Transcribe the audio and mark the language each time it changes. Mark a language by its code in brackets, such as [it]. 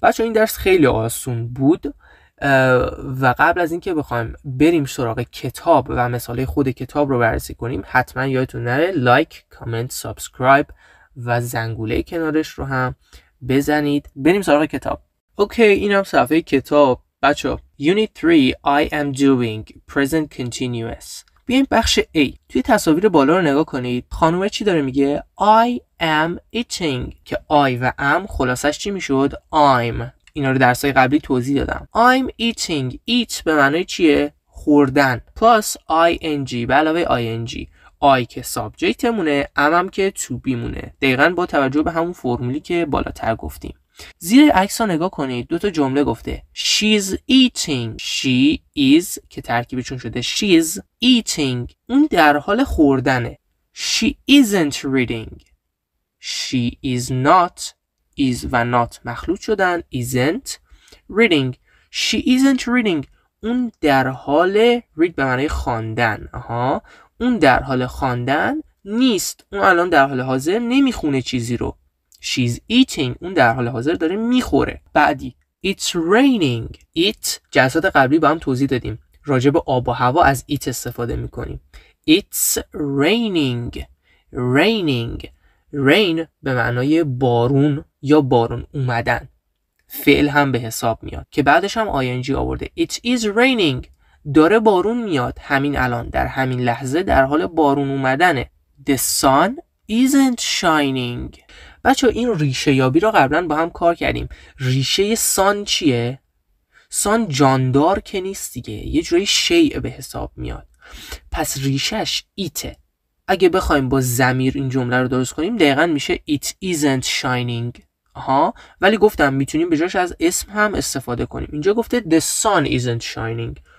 [fa] بچه این درس خیلی آسون بود و قبل از اینکه بخوایم بریم سراغ کتاب و مثاله خود کتاب رو بررسی کنیم حتما یادتون نره لایک، کامنت، سابسکرایب و زنگوله کنارش رو هم بزنید. بریم سراغ کتاب. اوکی، اینم صفحه کتاب. بچه [en] Unit 3 I am doing present continuous. [fa] بیایم بخش A. توی تصاویر بالا رو نگاه کنید. خانومه چی داره میگه؟ [en] I am eating [fa] که I و am خلاصش چی میشد؟ I'm. اینا رو درسای قبلی توضیح دادم. [en] I'm eating. [fa] Eat به معنای چیه؟ خوردن. Plus ing به علاوه ing. I که سابجکتمونه، am هم که to be مونه. دقیقاً با توجه به همون فرمولی که بالاتر گفتیم. زیر عکس ها نگاه کنید. دو تا جمله گفته. [en] She's eating. [fa] She is که ترکیبشون شده [en] she's eating. [fa] اون در حال خوردنه. [en] She isn't reading. She is not. [fa] is و not مخلوط شدن. [en] isn't reading. She isn't reading. [fa] اون در حال read به معنی خواندن. اون در حال خواندن نیست. اون الان در حال حاضر نمیخونه چیزی رو. [en] She's eating. [fa] اون در حال حاضر داره میخوره. بعدی [en] It's raining. [fa] It جلسات قبلی با هم توضیح دادیم. راجع به آب و هوا از it استفاده میکنیم. [en] It's raining. Raining. [fa] Rain به معنای بارون یا بارون اومدن. فعل هم به حساب میاد که بعدش هم ing آورده. [en] It is raining. [fa] داره بارون میاد همین الان، در همین لحظه در حال بارون اومدنه. [en] The sun isn't shining. [fa] بچه این ریشه یابی رو قبلا با هم کار کردیم. ریشه سان چیه؟ سان جاندار که نیست دیگه، یه جوری شیء به حساب میاد. پس ریشهش ایته. اگه بخوایم با ضمیر این جمله رو درست کنیم دقیقاً میشه [en] it isn't shining. [fa] ولی گفتم میتونیم به جاش از اسم هم استفاده کنیم. اینجا گفته [en] the sun isn't shining.